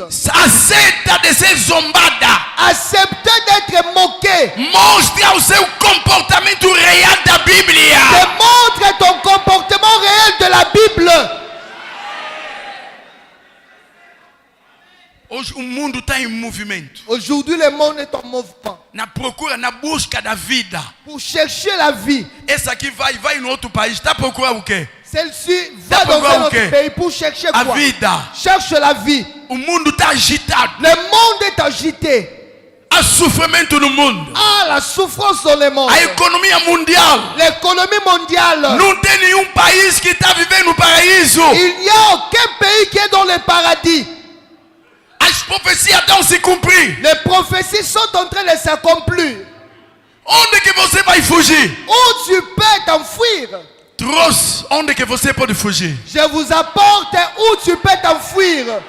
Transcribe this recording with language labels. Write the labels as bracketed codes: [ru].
[pt] Aceita de ser zombada. [fr] Acceptez d'être moqué. [pt] Mostra o seu comportamento real da Bíblia. [fr] Démontre ton comportement réel de la Bible. [pt] Hoje o mundo está em movimento. [fr] Aujourd'hui, le monde est en mouvement. [pt] Na procura, na busca da vida. [fr] Pour chercher la vie. [pt] Esse aqui vai no outro país. Está procurando o quê? [fr] Celle-ci va dans un autre pays pour chercher [pt] a [fr] quoi? [pt] vida. [fr] Cherche la vie. [pt] O mundo está agitado. [fr] Le monde est agité. [pt] Há sofrimento no mundo. [fr] Ah, la souffrance dans le monde. [pt] A economia mundial. [fr] L'économie mondiale. [pt] Não tem nenhum país que está vivendo no paraíso. [fr] Il n'y a aucun pays qui est dans le paradis. [pt] As profecias estão se cumprir. [fr] Les prophéties sont en train de s'accomplir. [pt] Onde que você vai fugir? [fr] Où tu peux t'enfuir? [pt] Trouxe onde que você pode fugir. [fr] Je vous apporte où tu peux t'enfuir.